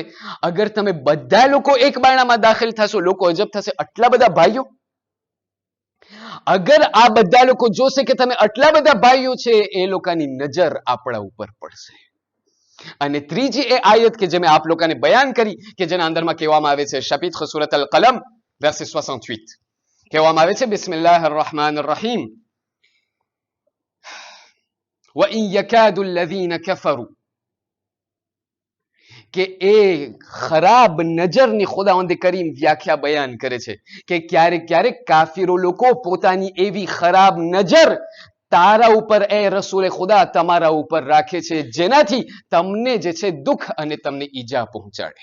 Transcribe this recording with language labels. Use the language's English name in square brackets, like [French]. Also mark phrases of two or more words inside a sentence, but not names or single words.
[Gujarati] અગર તમે બધા લોકો એક બાયણામાં દાખલ થશો, લોકો અજબ થશે, આટલા બધા ભાઈઓ, અગર આ બધા લોકો જોશે કે તમે આટલા બધા ભાઈઓ છે, એ લોકોની નજર આપણા ઉપર પડશે. અને ત્રીજી એ આયત કે જે મેં આપ લોકોને બયાન કરી કે જેના અંદરમાં કહેવામાં આવે છે chapitre સુરત અલ કલમ verset 68 કહેવામાં આવે છે [Arabic] بسم الله الرحمن الرحيم وإن يكاد الذين كفروا [Gujarati] કે એ ખરાબ નજરની ખુદાવંદ કરીમ વ્યાખ્યા બયાન કરે છે કે ક્યારેક ક્યારેક કાફીરો લોકો પોતાની એવી ખરાબ નજર તારા ઉપર એ રસૂલે ખુદા તમારા ઉપર રાખે છે જેનાથી તમને જે છે દુઃખ અને તમને ઈજા પહોંચાડે.